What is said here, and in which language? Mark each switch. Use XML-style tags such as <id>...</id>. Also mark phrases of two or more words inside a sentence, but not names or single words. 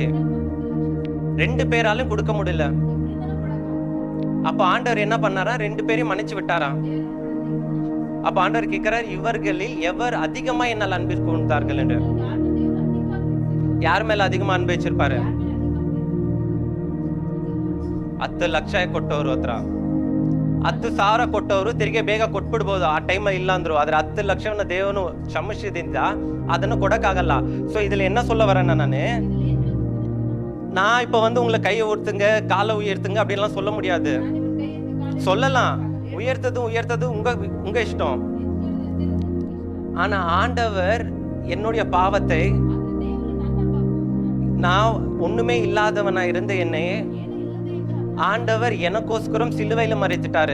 <ta>2 பேராலும் கொடுக்க முடியல. அப்ப ஆண்டவர் என்ன பண்ணாரா? 2 பேரையும் மன்னிச்சு விட்டாராம். அப்ப ஆண்டவர் கேட்கிறார், இவர்களில் எவர் அதிகமா என்னால் அன்பிற்கு கொண்டார்கள் என்று. யார் மேல அதிகமா அன்பு வச்சிருப்பாரு?</ta> <kn>10 ಲಕ್ಷ ಕೊಟ್ಟವರು ಹತ್ರ 10,000 ಕೊಟ್ಟವರು ತಿರುಗಿ ಬೇಗ ಕೊಟ್ಬಿಡ್ಬೋದು. ಆ ಟೈಮ್ ಇಲ್ಲ ಅಂದ್ರು. ಆದ್ರೆ 10 ಲಕ್ಷವನ್ನ ದೇವನು ಕ್ಷಮಿಸಿದಿಂದ ಅದನ್ನು ಕೊಡಕ್ಕಾಗಲ್ಲ.</kn> <ta>சோ இதுல என்ன சொல்ல வரேன்னா, நான் இப்ப வந்து உங்களை கையை உயர்த்துங்க காலை உயர்த்துங்க அப்படின்லாம் சொல்ல முடியாது. சொல்லலாம், உயர்த்தது உங்க இஷ்டம். ஆனா ஆண்டவர் என்னுடைய பாவத்தை, நான் ஒண்ணுமே இல்லாதவனா இருந்த என்னை ஆண்டவர் எனக்கோஸ்கரம் சிலுவையில மறைத்துட்டாரு.</ta>